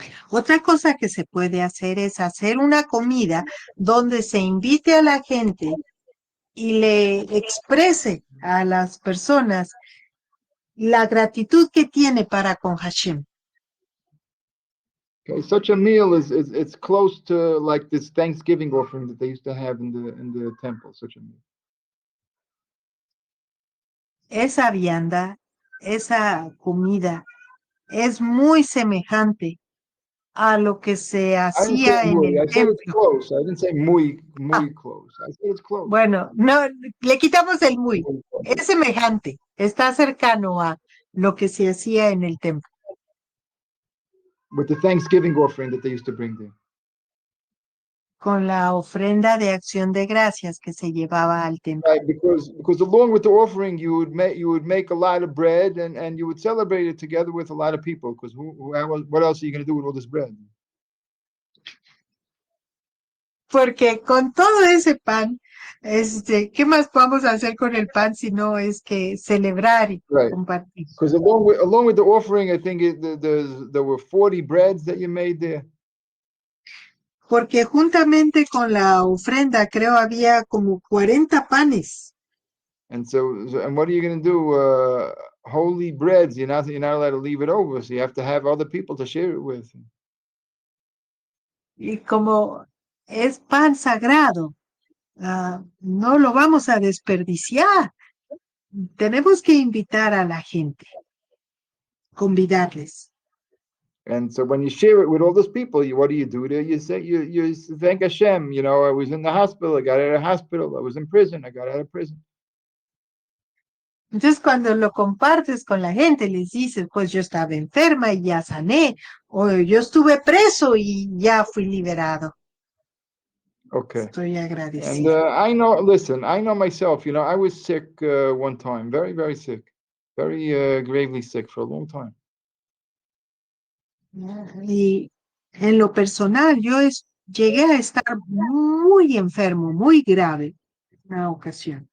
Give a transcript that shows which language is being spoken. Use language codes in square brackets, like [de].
[es] Otra cosa que se puede hacer es hacer una comida donde se invite a la gente y le exprese a las personas la gratitud que tiene para con Hashem. [en] Okay, such a meal it's close to like this Thanksgiving offering that they used to have in the temple. Such a meal. [es] Esa vianda, esa comida es muy semejante a lo que se hacía en el [en] I said [es] templo. [en] it's close. I didn't say muy close. I said it's close. [es] Bueno, no, le quitamos el muy. Es semejante, está cercano a lo que se hacía en el templo. [en] With the Thanksgiving offering that they used to bring there. [es] Con la ofrenda de acción de gracias que se llevaba al templo. [en] Right, because along with the offering, you would make a lot of bread and you would celebrate it together with a lot of people. Because what else are you going to do with all this bread? [es] Porque con todo ese pan, ¿qué más vamos a hacer con el pan si no es que celebrar y compartir? [en] Because along with the offering, I think there were 40 breads that you made there. [es] Porque juntamente con la ofrenda, creo, había como 40 panes. [en] And what are you going to do? Holy breads, you're not allowed to leave it over, so you have to have other people to share it with. [es] Y como es pan sagrado, no lo vamos a desperdiciar. Tenemos que invitar a la gente, convidarles. [en] And so when you share it with all those people, what do? You say, you thank Hashem, I was in the hospital, I got out of the hospital, I was in prison, I got out of prison. [es] Entonces, cuando lo compartes con la gente, les dices, pues yo estaba enferma y ya sané, o yo estuve preso y ya fui liberado. [en] Okay. [es] Estoy [en] And [es] agradecido. [en] I know myself, I was sick one time, very, very sick, very gravely sick for a long time. [es] Y en lo personal, llegué a estar muy enfermo, muy grave, una ocasión.